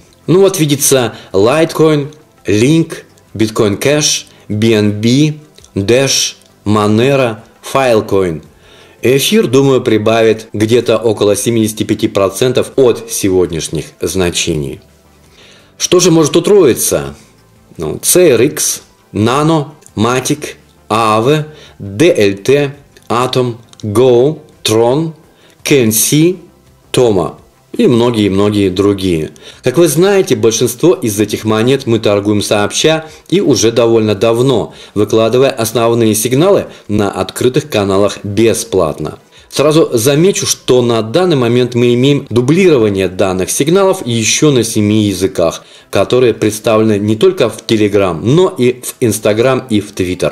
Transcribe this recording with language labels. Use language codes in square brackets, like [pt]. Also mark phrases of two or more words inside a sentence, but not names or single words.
[ru] Вот видится Litecoin, Link, Bitcoin Cash, BNB, Dash, Monero, Filecoin. Эфир, думаю, прибавит где-то около 75% от сегодняшних значений. Что же может утроиться? CRX, Nano, Matic, Aave, DLT, Atom, Go, Tron, KNC, Toma и многие-многие другие. Как вы знаете, большинство из этих монет мы торгуем сообща и уже довольно давно, выкладывая основные сигналы на открытых каналах бесплатно. Сразу замечу, что на данный момент мы имеем дублирование данных сигналов еще на 7 языках, которые представлены не только в Telegram, но и в Instagram и в Twitter.